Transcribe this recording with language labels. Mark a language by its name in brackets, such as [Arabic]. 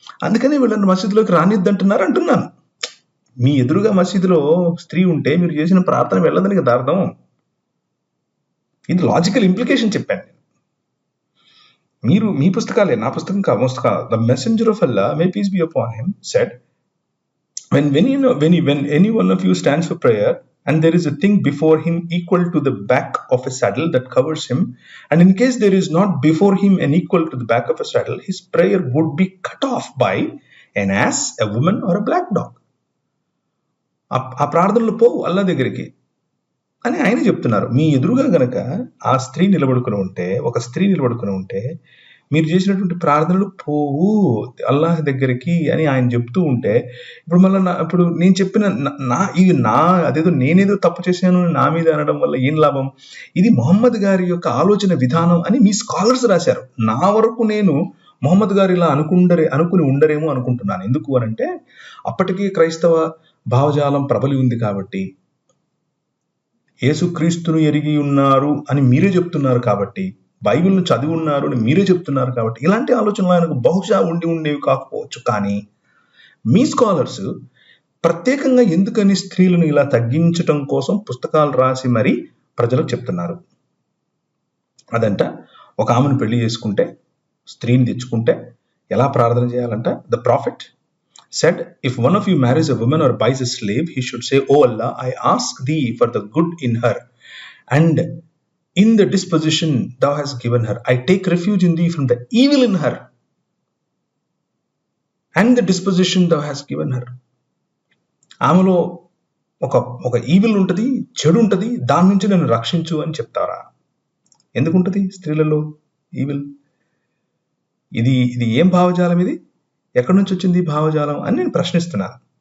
[Telugu] అందుకని వీళ్ళని మసీదులోకి రానిద్దంటున్నారు అంటున్నాను. మీ ఎదురుగా మసీదులో స్త్రీ ఉంటే మీరు చేసిన ప్రార్థన వెళ్ళదని కదా అర్థం. ఇది లాజికల్ ఇంప్లికేషన్ చెప్పాను. మీరు మీ పుస్తకాలే, నా పుస్తకం కా పుస్తకాలు. [English] The messenger of Allah may peace be upon him said, when any one of you stands for prayer and there is a thing before him equal to the back of a saddle that covers him, and in case there is not before him an equal to the back of a saddle, his prayer would be cut off by an ass, a woman, or a black dog. [Telugu] ఆ ప్రార్థనలు పోవు అల్లా దగ్గరికి అని ఆయన చెప్తున్నారు. మీ ఎదురుగా గనక ఆ స్త్రీ నిలబడుకుని ఉంటే, ఒక స్త్రీ నిలబడుకుని ఉంటే, మీరు చేసినటువంటి ప్రార్థనలు పోవు అల్లాహ్ దగ్గరికి అని ఆయన చెప్తూ ఉంటే, ఇప్పుడు మళ్ళీ ఇప్పుడు నేను చెప్పిన అదేదో నేనేదో తప్పు చేశాను నా మీద అనడం వల్ల ఏం లాభం? ఇది మొహమ్మద్ గారి యొక్క ఆలోచన విధానం అని మీ స్కాలర్స్ రాశారు. నా వరకు నేను మొహమ్మద్ గారు ఇలా అనుకుని ఉండరేమో అనుకుంటున్నాను. ఎందుకు అనంటే అప్పటికీ క్రైస్తవ భావజాలం ప్రబలి ఉంది కాబట్టి, యేసుక్రీస్తును ఎరిగి ఉన్నారు అని మీరే చెప్తున్నారు కాబట్టి, బైబిల్ను చదివి ఉన్నారు అని మీరే చెప్తున్నారు కాబట్టి, ఇలాంటి ఆలోచనలు ఆయనకు బహుశా ఉండేవి కాకపోవచ్చు. కానీ మీ స్కాలర్స్ ప్రత్యేకంగా ఎందుకని స్త్రీలను ఇలా తగ్గించటం కోసం పుస్తకాలు రాసి మరీ ప్రజలకు చెప్తున్నారు. అదంట ఒక ఆమెను పెళ్లి చేసుకుంటే, స్త్రీని తెచ్చుకుంటే ఎలా ప్రార్థన చేయాలంట? [English] The prophet said, if one of you marries a woman or buys a slave, he should say, "O Allah, I ask thee for the good in her, and in the disposition thou hast given her. I take refuge in thee from the evil in her, and the disposition thou hast given her." [Telugu] ఆమెలో ఒక evil ఉంటుంది, చెడు ఉంటుంది, దాని నుంచి నన్ను రక్షించు అని చెప్తారా? ఎందుకుంటుంది స్త్రీలలో ఈవిల్? ఇది ఏం భావజాలం? ఇది ఎక్కడి నుంచి వచ్చింది ఈ భావజాలం అని నేను ప్రశ్నిస్తున్నాను.